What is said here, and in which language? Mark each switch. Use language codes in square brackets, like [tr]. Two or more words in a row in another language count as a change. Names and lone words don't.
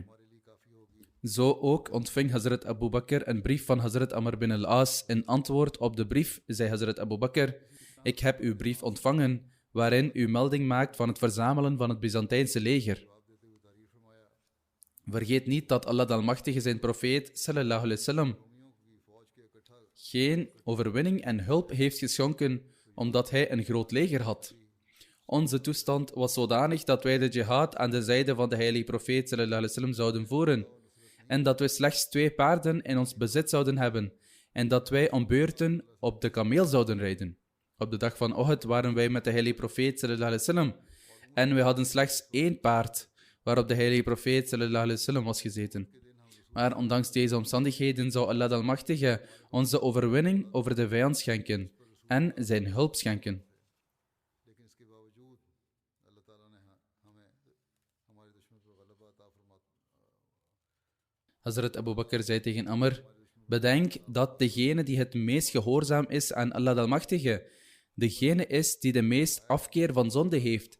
[nl] Zo ook ontving Hazrat Abu Bakr een brief van Hazrat Amr bin al-As. In antwoord op de brief zei Hazrat Abu Bakr: ik heb uw brief ontvangen, waarin u melding maakt van het verzamelen van het Byzantijnse leger. Vergeet niet dat Allah de Almachtige zijn profeet [ar] صلى الله عليه وسلم [nl] geen overwinning en hulp heeft geschonken omdat hij een groot leger had. Onze toestand was zodanig dat wij de jihad aan de zijde van de heilige profeet [ar] صلى الله عليه وسلم [nl] zouden voeren en dat we slechts 2 paarden in ons bezit zouden hebben en dat wij om beurten op de kameel zouden rijden. Op de dag van Uhud waren wij met de heilige profeet [ar] صلى الله عليه وسلم [nl] en we hadden slechts 1 paard waarop de heilige profeet [ar] صلى الله عليه وسلم [nl] was gezeten. Maar ondanks deze omstandigheden zou Allah de Almachtige ons de overwinning over de vijand schenken en zijn hulp schenken. Hazrat Abu Bakr zei tegen Amr: bedenk dat degene die het meest gehoorzaam is aan Allah de Almachtige, degene is die de meest afkeer van zonde heeft.